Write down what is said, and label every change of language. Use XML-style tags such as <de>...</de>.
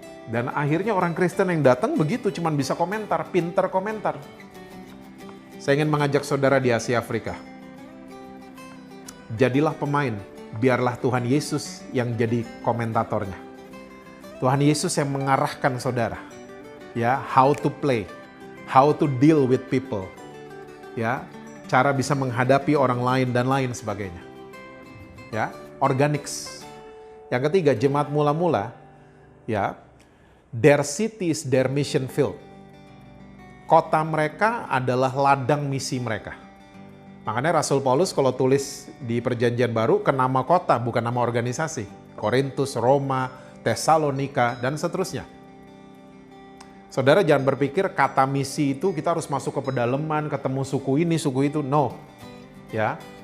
<id>Dan akhirnya orang Kristen yang datang begitu, cuman bisa komentar, pintar komentar. Saya ingin mengajak saudara di Asia Afrika. Jadilah pemain, biarlah Tuhan Yesus yang jadi komentatornya. Tuhan Yesus yang mengarahkan saudara.</id> <en>Ya, how to play, how to deal with people.</en> <id>Ya, cara bisa menghadapi orang lain dan lain sebagainya.</id> <en>Ya, organics.</en> <id>Yang ketiga, jemaat mula-mula, ya,</id> <en>their city is their mission field.</en> <id>Kota mereka adalah ladang misi mereka. Makanya Rasul Paulus kalau tulis di Perjanjian Baru ke nama kota, bukan nama organisasi. Korintus, Roma, Tesalonika, dan seterusnya. Saudara jangan berpikir kata misi itu kita harus masuk ke pedalaman, ketemu suku ini, suku itu. No. Ya.</id>